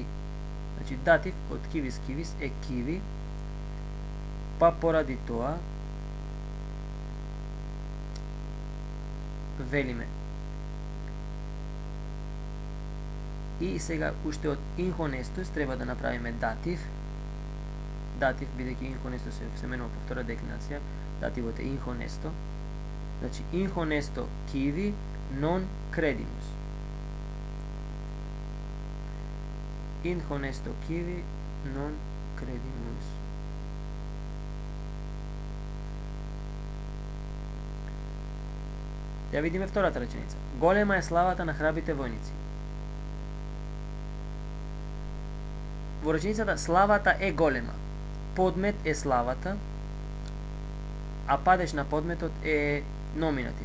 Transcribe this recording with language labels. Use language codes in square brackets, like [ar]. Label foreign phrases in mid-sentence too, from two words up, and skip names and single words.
[mk] Значи, датив од кивис, кивис е киви, па поради тоа велиме. И сега уште од инхонестус треба да направиме датив. Датив, бидејќи инхонестус се менува по втора деклинација, дативот е инхонесто. Значи, инхонесто киви [la] non credimus. Inhonesto kiwi non credimus. [mk] Ја видиме втората реченица. Голема е славата на храбрите војници. Во реченицата славата е голема. Подмет е славата, а падеж на подметот е номинатив.